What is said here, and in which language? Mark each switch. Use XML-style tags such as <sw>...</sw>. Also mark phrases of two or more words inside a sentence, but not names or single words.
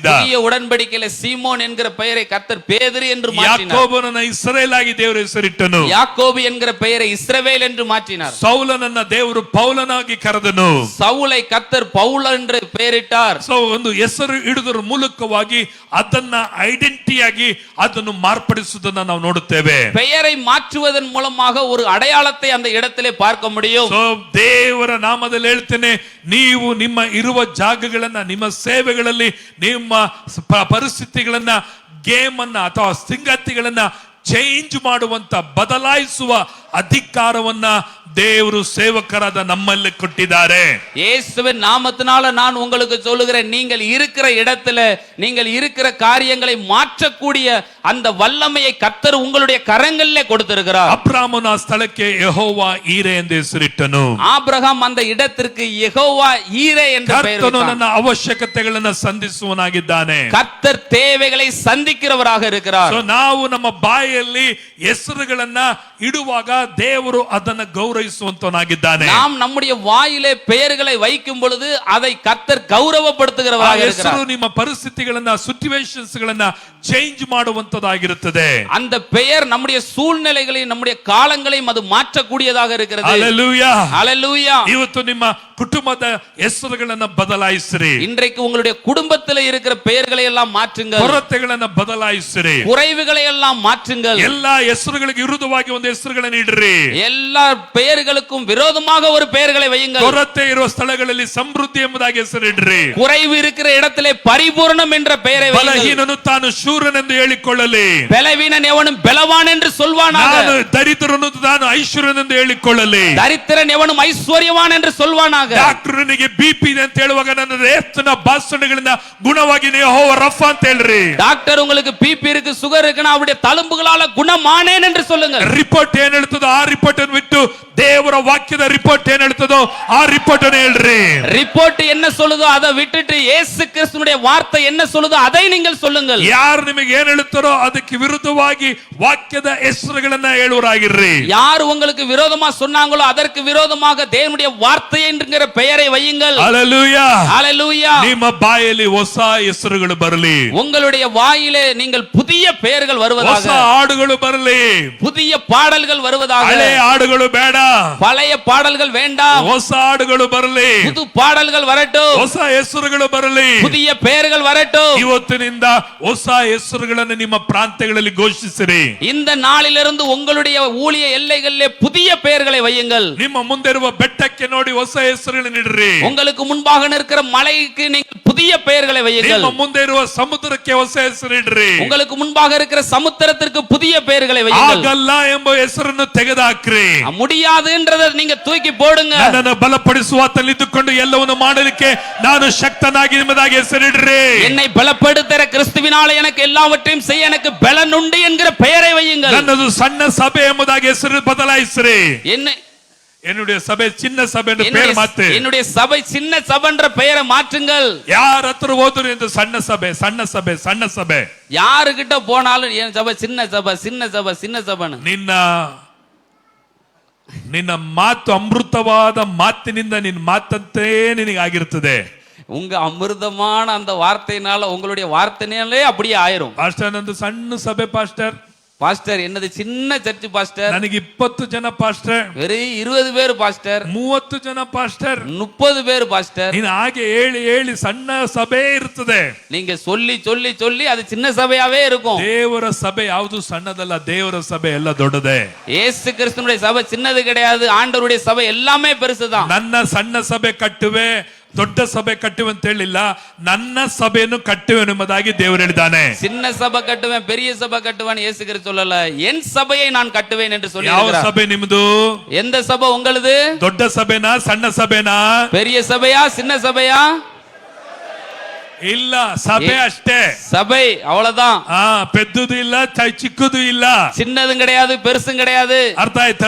<ta>புதிய உடன்படிக்கையிலே சீமோன் என்கிற பெயரை கர்த்தர் பேதுரு என்று மாற்றினார்.</ta> <kn>ಯಾಕೋಬನನ್ನ ಇಸ್ರಾಯೇಲ್ ಆಗಿ ದೇವರ ಹೆಸರಿಟ್ಟನು.</kn> <ta>யாக்கோபு என்கிற பெயரை இஸ்ரவேல் என்று மாற்றினார்.</ta> <kn>ಸೌಲನನ್ನ ದೇವರು ಪೌಲನಾಗಿ ಕರೆದನು.</kn> <ta>சவுலை கர்த்தர் பவுல் என்று பெயரிட்டார்.</ta> <kn>ಒಂದು ಹೆಸರು ಹಿಡಿದರ ಮೂಲಕವಾಗಿ ಅದನ್ನ ಐಡೆಂಟಿಟಿಯಾಗಿ ಅದನ್ನು ಮಾರ್ಪಡಿಸುವುದನ್ನು ನಾವು ನೋಡುತ್ತೇವೆ.</kn> <ta>பெயரை மாற்றுவதன் மூலமாக ஒரு அடையாளத்தை அந்த இடத்திலே பார்க்க முடியும்.</ta> <kn>ದೇವರ ನಾಮದಲ್ಲಿ ಹೇಳ್ತೇನೆ, ನೀವು ನಿಮ್ಮ ಇರುವ ಜಾಗಗಳನ್ನ, ನಿಮ್ಮ ಸೇವೆಗಳಲ್ಲಿ, ನಿಮ್ಮ ಪರಿಸ್ಥಿತಿಗಳನ್ನ, ಗೇಮ್ ಅನ್ನ ಅಥವಾ ಸಂಗತಿಗಳನ್ನ ಚೇಂಜ್ ಮಾಡುವಂತ, ಬದಲಾಯಿಸುವ ಅಧಿಕಾರವನ್ನ ದೇವರು ಸೇವಕರಾದ ನಮ್ಮಲ್ಲಿ ಕೊಟ್ಟಿದ್ದಾರೆ.</kn> <ta>இயேசுவின் நாமத்தினால நான் உங்களுக்கு சொல்லுகிறேன், நீங்கள் இருக்கிற இடத்துல நீங்கள் இருக்கிற காரியங்களை மாற்றக்கூடிய அந்த வல்லமையை கர்த்தர் உங்களுடைய கரங்களிலே கொடுத்திருக்கிறார்.</ta> <kn>ಅಬ್ರಾಮನ ಸ್ಥಳಕ್ಕೆ ಯೆಹೋವ ಈರೆ ಎಂದು ಹೆಸರಿಟ್ಟನು.</kn> <ta>ஆபிரகாம் அந்த இடத்திற்கு யெகோவா ஈரே என்று பெயர்</ta> <kn>ಕರ್ತನು</kn> <ta>வைத்தார்.</ta> <kn>ನನ್ನ ಅವಶ್ಯಕತೆಗಳನ್ನು ಸಂಧಿಸುವನಾಗಿದ್ದಾನೆ.</kn> <ta>கர்த்தர் தேவைகளை சந்திக்கிறவராக இருக்கிறார்.</ta> <kn>ನಾವು ನಮ್ಮ ಬಾಯಲ್ಲಿ ಹೆಸರುಗಳನ್ನ ಇಡುವಾಗ ದೇವರು ಅದನ್ನ ಗೌರವಿಸುವಂತನಾಗಿದ್ದಾನೆ.</kn> <ta>நாம் நம்முடைய வாயிலே பெயர்களை வைக்கும் பொழுது அதை கர்த்தர் கௌரவப்படுத்துகிறவராக இருக்கிறார்.</ta> <kn>ಹೆಸರು ನಿಮ್ಮ ಪರಿಸ್ಥಿತಿಗಳನ್ನ, ಸಿಚುವೇಶನ್ಸ್ ಗಳನ್ನ ಚೇಂಜ್ ಮಾಡುವಂತದಾಗಿರುತ್ತದೆ.</kn> <ta>அந்த பெயர் நம்முடைய சூழ்நிலைகளையும் நம்முடைய காலங்களையும் அது மாற்றக்கூடியதாக இருக்கிறது.</ta> <kn>ಹಲ್ಲೆಲೂಯಾ,</kn> <ta>ஹல்லேலூயா.</ta> <kn>ಇವತ್ತು ನಿಮ್ಮ ಕುಟುಂಬದ ಹೆಸರುಗಳನ್ನ ಬದಲಾಯಿಸಿರಿ.</kn> <ta>இன்றைக்கு உங்களுடைய குடும்பத்தில் இருக்கிற பெயர்களை எல்லாம் மாற்றுங்கள்.</ta> <kn>ಕೊರತೆಗಳನ್ನ ಬದಲಾಯಿಸಿರಿ.</kn> <ta>குறைவுகளை எல்லாம் மாற்றுங்கள்.</ta> <kn>ಎಲ್ಲಾ ಹೆಸರುಗಳಿಗೆ ವಿರುದ್ಧವಾಗಿ ಒಂದು ಹೆಸರುಗಳನ್ನು ಇಡ್ರಿ.</kn> <ta>எல்லா பெயர்களுக்கும் விரோதமாக ஒரு பெயர்களை வையுங்கள்.</ta> <kn>ಕೊರತೆ ಇರುವ ಸ್ಥಳಗಳಲ್ಲಿ ಸಮೃದ್ಧಿ ಎಂಬುದಾಗಿ ಹೆಸರಿಡ್ರಿ.</kn> <ta>குறைவு இருக்கிற இடத்திலே பரிபூரணம் என்ற பெயரை வையுங்கள்.</ta> <kn>ಬಲಹೀನನು ತಾನು ಶೂರನೆಂದು ಹೇಳಿಕೊಳ್ಳಲಿ.</kn> <ta>பலவீனன் எவனும் பலவான் என்று சொல்வானாக.</ta> <kn>ನಾನು ದರಿದ್ರನು ತಾನು ಐಶ್ವರ್ಯನೆಂದು ಹೇಳಿಕೊಳ್ಳಲಿ.</kn> <ta>தரித்திரன் எவனும் ஐஸ்வர்யவான் என்று சொல்வானாக.</ta> <kn>ಡಾಕ್ಟರ್ನಿಗೆ ಬಿಪಿ ಇದೆ ಅಂತ ಹೇಳುವಾಗ ನನ್ನ ರಕ್ತನ ಭಾಷಣಗಳಿಂದ ಗುಣವಾಗಿ ಯೆಹೋವ ರಫ ಅಂತ ಹೇಳ್ರಿ.</kn> <ta>டாக்டர் உங்களுக்கு பிபி இருக்கு, சுகர் இருக்குன்னா அவருடைய தழும்புகளால குணமானேன் என்று சொல்லுங்கள்.</ta> <kn>ರಿಪೋರ್ಟ್ ಏನ್ ಹೇಳ್ತದೋ ಆ ರಿಪೋರ್ಟ್ ಅನ್ನು ಬಿಟ್ಟು ದೇವರ ವಾಕ್ಯದ ರಿಪೋರ್ಟ್ ಏನ್ ಹೇಳ್ತದೋ ಆ ರಿಪೋರ್ಟ್ ಅನ್ನು ಹೇಳ್ರಿ.</kn> <ta>ரிப்போர்ட் என்ன சொல்லுதோ அதை விட்டுட்டு இயேசு கிறிஸ்துவினுடைய வார்த்தை என்ன சொல்லுதோ அதை நீங்கள் சொல்லுங்கள்.</ta> <kn>ಯಾರು ನಿಮಗೆ ಏನ್ ಹೇಳ್ತಾರೋ ಅದಕ್ಕೆ ವಿರುದ್ಧವಾಗಿ ವಾಕ್ಯದ ಹೆಸರುಗಳನ್ನ ಹೇಳುವರಾಗಿರ್ರಿ.</kn> <ta>யார் உங்களுக்கு விரோதமா சொன்னாங்களோ அதற்கு விரோதமாக தேவனுடைய வார்த்தை என்கிற பெயரை வையுங்கள்.</ta> <kn>ಹಲ್ಲೆಲೂಯಾ,</kn> <ta>ஹல்லேலூயா.</ta> <kn>ನಿಮ್ಮ ಬಾಯಲ್ಲಿ ಹೊಸ ಹೆಸರುಗಳು ಬರಲಿ.</kn> <ta>உங்களுடைய வாயிலே நீங்கள் புதிய பெயர்கள்</ta> <kn>ಹೊಸ</kn> <ta>வருவதாக,</ta> <kn>ಹಾಡುಗಳು ಬರಲಿ.</kn> <ta>புதிய பாடல்கள் வருவதாக.</ta> <kn>ಹಳೆ ಹಾಡುಗಳು ಬೇಡ,</kn> <ta>பழைய பாடல்கள் வேண்டாம்,</ta> <kn>ಹೊಸ ಹಾಡುಗಳು ಬರಲಿ.</kn> <ta>புது பாடல்கள் வரட்டும்,</ta> <kn>ಹೊಸ ಹೆಸರುಗಳು ಬರಲಿ.</kn> <ta>புதிய பெயர்கள் வரட்டும்.</ta> <kn>ಇವತ್ತಿನಿಂದ ಹೊಸ ಹೆಸರುಗಳನ್ನು ನಿಮ್ಮ ಪ್ರಾಂತ್ಯಗಳಲ್ಲಿ ಘೋಷಿಸಿರಿ.</kn> <ta>இந்த நாளிலிருந்து உங்களுடைய ஊழிய எல்லைகளிலே புதிய பெயர்களை வையுங்கள்.</ta> <kn>ನಿಮ್ಮ ಮುಂದೆ ಇರುವ ಬೆಟ್ಟಕ್ಕೆ ನೋಡಿ ಹೊಸ ಹೆಸರುಗಳನ್ನು ಇಡ್ರಿ.</kn> <ta>உங்களுக்கு முன்பாக நிற்கிற மலைக்கு நீங்கள் புதிய பெயர்களை வையுங்கள்.</ta> <kn>ನಿಮ್ಮ ಮುಂದೆ ಇರುವ ಸಮುದ್ರಕ್ಕೆ ಹೊಸ ಹೆಸರು ಇಡ್ರಿ.</kn> <ta>உங்களுக்கு முன்பாக இருக்கிற சமுத்திரத்திற்கு புதிய பெயர்களை வையுங்கள்.</ta> <kn>ಆಗಲ್ಲ ಎಂಬ ಹೆಸರನ್ನು ತೆಗೆದುಹಾಕ್ರಿ.</kn> <ta>முடியாதுன்றதை நீங்க தூக்கி போடுங்க.</ta> <kn>ನನ್ನನ್ನು ಬಲಪಡಿಸುವ ಆತನಲ್ಲಿ ಇದ್ದುಕೊಂಡು ಎಲ್ಲವನ್ನು ಮಾಡಲಿಕ್ಕೆ ನಾನು ಶಕ್ತನಾಗಿ ಎಂಬುದಾಗಿ ಹೆಸರಿಡ್ರಿ.</kn> <ta>என்னை பலப்படுத்துகிற கிறிஸ்துவினால எனக்கு எல்லாவற்றையும் செய்ய எனக்கு பலன் உண்டு என்கிற பெயரை வையுங்கள்.</ta> <kn>ನನ್ನದು ಸಣ್ಣ ಸಭೆ ಎಂಬುದಾಗಿ ಹೆಸರು ಬದಲಾಯಿಸ್ರಿ.</kn> <ta>என்னுடைய சபை சின்ன சபை என்று பெயர் மாத்து. என்னுடைய சபை சின்ன சபைன்ற பெயரை மாற்றுங்கள்.</ta> <kn>யார் ಹತ್ರ ಹೋದ್ರು ಎಂದು ಸಣ್ಣ ಸಭೆ ಸಣ್ಣ ಸಭೆ ಸಣ್ಣ ಸಭೆ.</kn> <ta>யாரு கிட்ட போனாலும் என் சபை சின்ன சபை சின்ன சபை சின்ன சபைன்னு.</ta> <kn>ನಿನ್ನ ಮಾತು ಅಮೃತವಾದ ಮಾತಿನಿಂದ ನಿನ್ನ ಮಾತಂತೆ ನಿನಗೆ ಆಗಿರುತ್ತದೆ.</kn> <ta>உங்க அமிர்தமான அந்த வார்த்தையினால உங்களுடைய வார்த்தையினாலே அப்படியே ஆயிரும்.</ta> <kn>ಪಾಸ್ಟರ್ ನಂದು ಸಣ್ಣ ಸಭೆ ಪಾಸ್ಟರ್.</kn> <ta>பாஸ்டர் என்னது சின்ன சர்ச் பாஸ்டர்.</ta> <kn>ನನಗೆ 20 ಜನ ಪಾಸ್ಟರ್.</kn> <ta>வெறும் 20 பேர் பாஸ்டர்.</ta> <kn>30 ಜನ ಪಾಸ್ಟರ್.</kn> <ta>30 பேர் பாஸ்டர்.</ta> <kn>ನೀನು ಹಾಗೆ ಹೇಳಿ ಹೇಳಿ ಸಣ್ಣ ಸಭೆ ಇರ್ತದೆ.</kn> <ta>நீங்க சொல்லி சொல்லி சொல்லி அது சின்ன சபையாவே இருக்கும்.</ta> <kn>ದೇವರ ಸಭೆ ಯಾವುದು ಸಣ್ಣದಲ್ಲ, ದೇವರ ಸಭೆ ಎಲ್ಲ ದೊಡ್ಡದೇ.</kn> <ta>இயேசு கிறிஸ்துவினுடைய சபை சின்னது கிடையாது, ஆண்டவருடைய சபை எல்லாமே பெருசுதான்.</ta> <kn>ನನ್ನ ಸಣ್ಣ ಸಭೆ ಕಟ್ಟುವೆ, ದೊಡ್ಡ ಸಭೆ ಕಟ್ಟುವಂತ ಹೇಳಿಲ್ಲ, ನನ್ನ ಸಭೆಯನ್ನು ಕಟ್ಟುವೆನೆಂಬುದಾಗಿ ದೇವರು ಹೇಳಿದ್ದಾನೆ.</kn> <ta>சின்ன சபை கட்டுவேன் பெரிய சபை கட்டுவேன் இயேசு கிறிஸ்து சொல்லல, என் சபையை நான் கட்டுவேன் என்று சொல்லி</ta> <kn>ಯಾವ</kn> <ta>இருக்கிறார்.</ta> <kn>ಸಭೆ ನಿಮ್ದು?</kn> <ta>எந்த சபை உங்களுது?</ta> <kn>ದೊಡ್ಡ ಸಭೆನಾ ಸಣ್ಣ ಸಭೆನಾ?</kn> <ta>பெரிய சபையா சின்ன சபையா?</ta> <kn>ಇಲ್ಲ, ಸಭೆ ಅಷ್ಟೇ.</kn> <ta>சபை அவ்வளவுதான்.</ta> <kn>ಪೆದ್ದುದು ಇಲ್ಲ, ಚಿಕ್ಕದು ಇಲ್ಲ,</kn> <ta>சின்னதும் கிடையாது பெருசும் கிடையாது.</ta> <kn>ಅರ್ಥ ಆಯ್ತಾ?</kn>